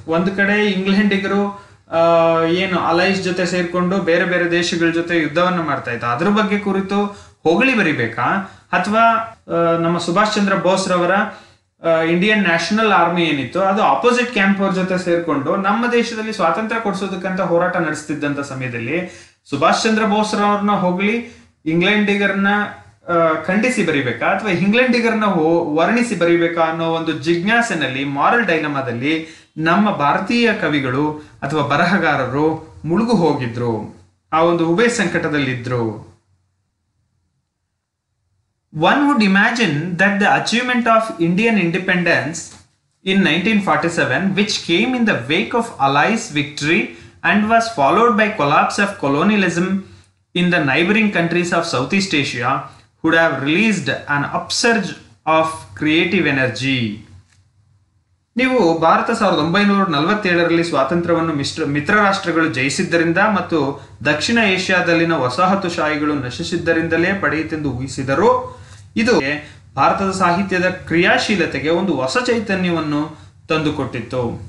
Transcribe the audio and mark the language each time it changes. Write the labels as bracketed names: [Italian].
[Kannada] ಒಂದು ಕಡೆ ಇಂಗ್ಲೆಂಡಿಗರು ಏನು ಅಲೈಸ್ ಜೊತೆ ಸೇರ್ಕೊಂಡು ಬೇರೆ ಬೇರೆ ದೇಶಗಳ ಜೊತೆ ಯುದ್ಧವನ್ನ ಮಾಡ್ತಾ ಇತ್ತು, ಅದ್ರ ಬಗ್ಗೆ ಕುರಿತು ಹೊಗಳಿ ಬರಿಬೇಕಾ, ಅಥವಾ ನಮ್ಮ ಸುಭಾಷ್ ಚಂದ್ರ ಬೋಸ್ ರವರ ಇಂಡಿಯನ್ ನ್ಯಾಷನಲ್ ಆರ್ಮಿ ಏನಿತ್ತು ಅದು ಆಪೋಸಿಟ್ ಕ್ಯಾಂಪ್ ಅವ್ರ ಜೊತೆ ಸೇರ್ಕೊಂಡು ನಮ್ಮ ದೇಶದಲ್ಲಿ ಸ್ವಾತಂತ್ರ್ಯ ಕೊಡಿಸೋದಕ್ಕಂತ ಹೋರಾಟ ನಡೆಸ್ತಿದ್ದಂತ ಸಮಯದಲ್ಲಿ ಸುಭಾಷ್ ಚಂದ್ರ ಬೋಸ್ ರವ್ರನ್ನ ಹೊಗಳಿ ಇಂಗ್ಲೆಂಡಿಗರನ್ನ ಖಂಡಿಸಿ ಬರಿಬೇಕಾ ಅಥವಾ ಇಂಗ್ಲೆಂಡಿಗರನ್ನ ವರ್ಣಿಸಿ ಬರಿಬೇಕಾ ಅನ್ನೋ ಒಂದು ಜಿಜ್ಞಾಸೆನಲ್ಲಿ, ಮಾರಲ್ ಡೈಲಮಾದಲ್ಲಿ ನಮ್ಮ ಭಾರತೀಯ ಕವಿಗಳು ಅಥವಾ ಬರಹಗಾರರು ಮುಳುಗು ಹೋಗಿದ್ರು. ಆ ಒಂದು ಉಭಯ ಸಂಕಟದಲ್ಲಿದ್ರು. [English] One would imagine that the achievement of Indian independence in 1947, which came in the wake of Allies' victory and was followed by collapse of colonialism in the neighboring countries of Southeast Asia, would have released an upsurge of creative energy. [Kannada] ನೀವು ಭಾರತ 1947ರಲ್ಲಿ ಸ್ವಾತಂತ್ರ್ಯವನ್ನು ಮಿತ್ರ ರಾಷ್ಟ್ರಗಳು ಜಯಿಸಿದ್ದರಿಂದ ಮತ್ತು ದಕ್ಷಿಣ ಏಷ್ಯಾದಲ್ಲಿನ ವಸಾಹತುಶಾಹಿಗಳು ನಶಿಸಿದ್ದರಿಂದಲೇ ಪಡೆಯಿತೆಂದು ಊಹಿಸಿದರು. ಇದು ಭಾರತದ ಸಾಹಿತ್ಯದ ಕ್ರಿಯಾಶೀಲತೆಗೆ ಒಂದು ಹೊಸ ಚೈತನ್ಯವನ್ನು ತಂದುಕೊಟ್ಟಿತ್ತು.